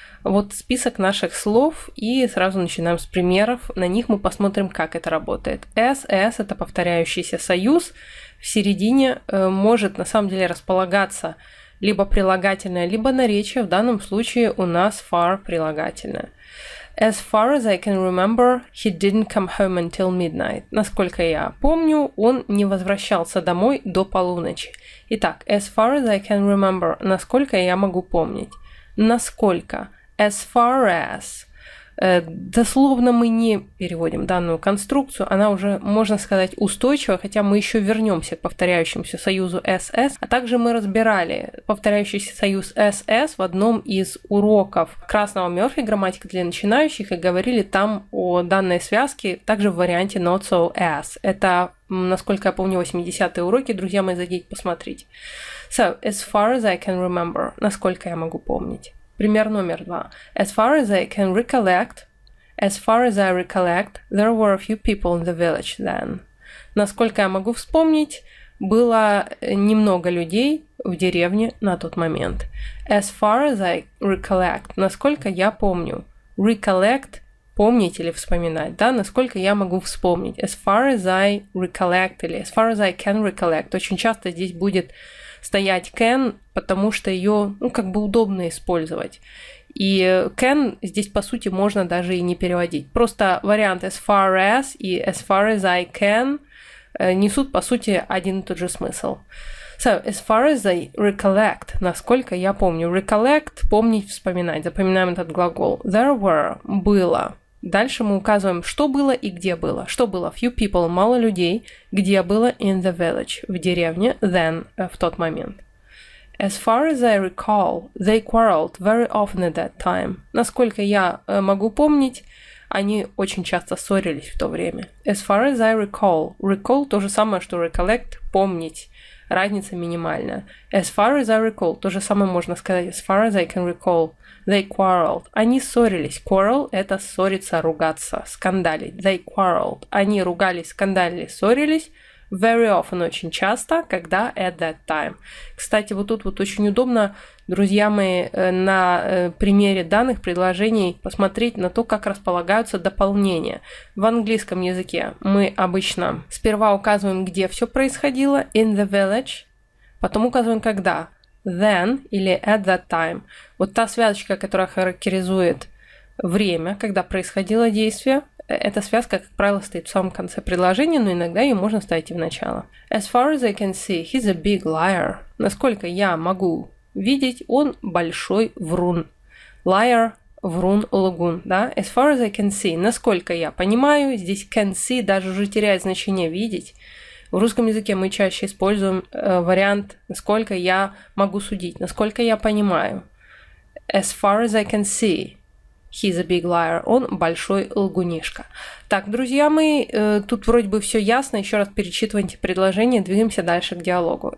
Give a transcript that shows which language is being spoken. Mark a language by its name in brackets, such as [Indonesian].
[Russian] Вот список наших слов, и сразу начинаем с примеров. На них мы посмотрим, как это работает. As это повторяющийся союз. В середине может на самом деле располагаться либо прилагательное, либо наречие. В данном случае у нас far прилагательное. [English] As far as I can remember, he didn't come home until midnight. [Russian] Насколько я помню, он не возвращался домой до полуночи. [English] Итак, as far as I can remember, [Russian] насколько я могу помнить. [English] Насколько? As far as. [Russian] Дословно мы не переводим данную конструкцию, она уже, можно сказать, устойчива, хотя мы еще вернемся к повторяющемуся союзу SS, а также мы разбирали повторяющийся союз SS в одном из уроков Красного Мёрфи «Грамматика для начинающих» и говорили там о данной связке, также в варианте [English] not so as. [Russian] Это, насколько я помню, 80-е уроки, друзья мои, зайдите посмотреть. [English] So, as far as I can remember, [Russian] насколько я могу помнить. Пример номер 2. [English] As far as I can recollect, there were a few people in the village then. [Russian] Насколько я могу вспомнить, было немного людей в деревне на тот момент. [English] As far as I recollect, [Russian] насколько я помню. Recollect – помнить или вспоминать, да? Насколько я могу вспомнить. [English] As far as I recollect или as far as I can recollect. [Russian] Очень часто здесь будет стоять can, потому что ее, как бы удобно использовать. И can здесь, по сути, можно даже и не переводить. Просто вариант [English] as far as [Russian] и [English] as far as I can [Russian] несут, по сути, один и тот же смысл. [English] So, as far as I recollect, [Russian] насколько я помню. Recollect – помнить, вспоминать. Запоминаем этот глагол. [English] There were – [Russian] было. Дальше мы указываем, что было и где было. Что было? [English] Few people – [Russian] мало людей. Где было? [English] In the village – [Russian] в деревне. Then – в тот момент. [English] As far as I recall, they quarreled very often at that time. [Russian] Насколько я могу помнить, они очень часто ссорились в то время. [English] As far as I recall. [Russian] Recall – то же самое, что recollect – помнить. Разница минимальная. [English] As far as I recall. [Russian] То же самое можно сказать. [English] As far as I can recall. They quarreled. [Russian] Они ссорились. Quarrel – это ссориться, ругаться, скандалить. [English] They quarreled. [Russian] Они ругались, скандалили, ссорились. [English] Very often – [Russian] очень часто, когда [English] at that time. [Russian] Кстати, вот тут вот очень удобно, друзья мои, на примере данных предложений посмотреть на то, как располагаются дополнения. В английском языке мы обычно сперва указываем, где все происходило, [English] in the village, [Russian] потом указываем, когда, then или [English] at that time. [Russian] Вот та связочка, которая характеризует время, когда происходило действие, эта связка, как правило, стоит в самом конце предложения, но иногда ее можно ставить и в начало. [English] As far as I can see, he's a big liar. [Russian] Насколько я могу видеть, он большой врун. Liar, врун, лгун, да? [English] As far as I can see, [Russian] насколько я понимаю, здесь [English] can see [Russian] даже уже теряет значение видеть. В русском языке мы чаще используем вариант, насколько я могу судить, насколько я понимаю. [English] As far as I can see, he's a big liar. [Russian] Он большой лгунишка. Так, друзья мои, тут вроде бы все ясно. Еще раз перечитывайте предложение, двигаемся дальше к диалогу.